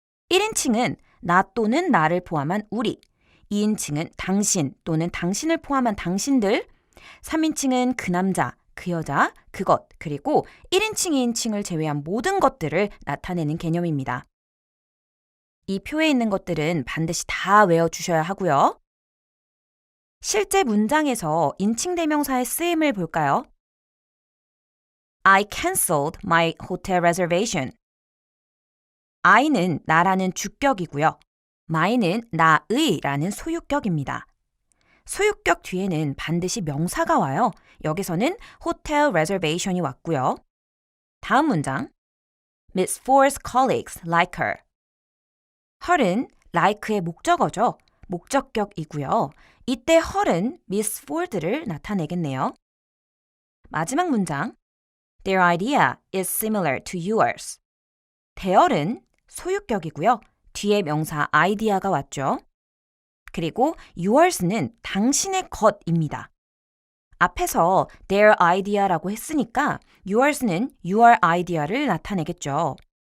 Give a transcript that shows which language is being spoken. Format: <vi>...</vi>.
<ko>1인칭은 나 또는 나를 포함한 우리, 2인칭은 당신 또는 당신을 포함한 당신들, 3인칭은 그 남자, 그 여자, 그것, 그리고 1인칭, 2인칭을 제외한 모든 것들을 나타내는 개념입니다. 이 표에 있는 것들은 반드시 다 외워주셔야 하고요. 실제 문장에서 인칭 대명사의 쓰임을 볼까요?</ko> <en>I canceled my hotel reservation.</en> <ko>I는 나라는 주격이고요. my는 나의라는 소유격입니다. 소유격 뒤에는 반드시 명사가 와요. 여기서는 hotel reservation이 왔고요. 다음 문장.</ko> <en>Miss Ford's colleagues like her.</en> <ko>her은 like의 목적어죠. 목적격이고요. 이때 her은 Miss Ford를 나타내겠네요. 마지막 문장.</ko> <en>Their idea is similar to yours.</en> <ko>their은 소유격이고요. 뒤에 명사 idea가 왔죠. 그리고 yours는 당신의 것입니다. 앞에서</ko> <en>their idea</en> <ko>라고 했으니까 yours는</ko> <en>your idea</en> <ko>를 나타내겠죠.</ko>